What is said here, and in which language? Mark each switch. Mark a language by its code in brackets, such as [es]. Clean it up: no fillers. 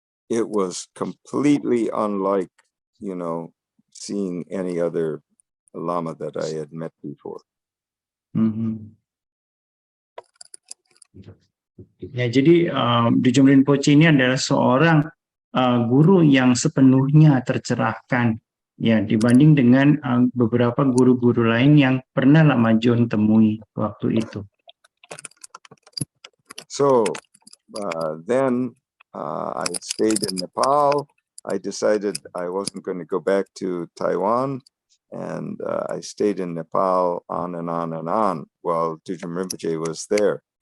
[en] It was completely unlike, you know, seeing any other Lama that I had met before. [id] Ya, jadi Dijom Rinpoche ini adalah seorang guru yang sepenuhnya tercerahkan ya dibanding dengan beberapa guru-guru lain yang pernah Lama John temui waktu itu. [en] So then I stayed in Nepal. I decided I wasn't going to go back to Taiwan, and I stayed in Nepal on and on and on while Dijom Rinpoche was there.